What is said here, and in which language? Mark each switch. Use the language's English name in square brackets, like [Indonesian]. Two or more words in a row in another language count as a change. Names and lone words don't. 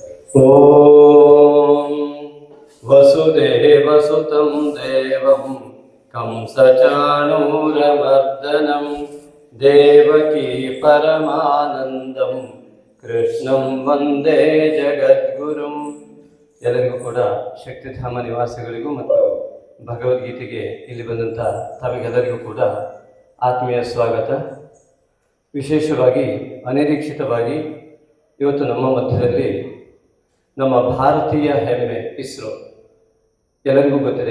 [Sanskrit] ಓಂ ವಸುದೇವಸುತಂ ದೇವಂ ಕಂಸಚಾಣೂರಮರ್ದನಂ ದೇವಕೀ ಪರಮಾನಂದಂ ಕೃಷ್ಣಂ ವಂದೇ ಜಗದ್ಗುರುಂ. [Kannada] ಎಲ್ಲರಿಗೂ ಕೂಡ ಶಕ್ತಿಧಾಮ ನಿವಾಸಿಗಳಿಗೂ ಮತ್ತು ಭಗವದ್ಗೀತೆಗೆ ಇಲ್ಲಿ ಬಂದಂಥ ತಮಗೆಲ್ಲರಿಗೂ ಕೂಡ ಆತ್ಮೀಯ ಸ್ವಾಗತ. ವಿಶೇಷವಾಗಿ ಅನಿರೀಕ್ಷಿತವಾಗಿ ಇವತ್ತು ನಮ್ಮ ಮಧ್ಯದಲ್ಲಿ ನಮ್ಮ ಭಾರತೀಯ ಹೆಮ್ಮೆ ಇಸ್ರೋ, ಎಲ್ಲರಿಗೂ ಗೊತ್ತಿದೆ.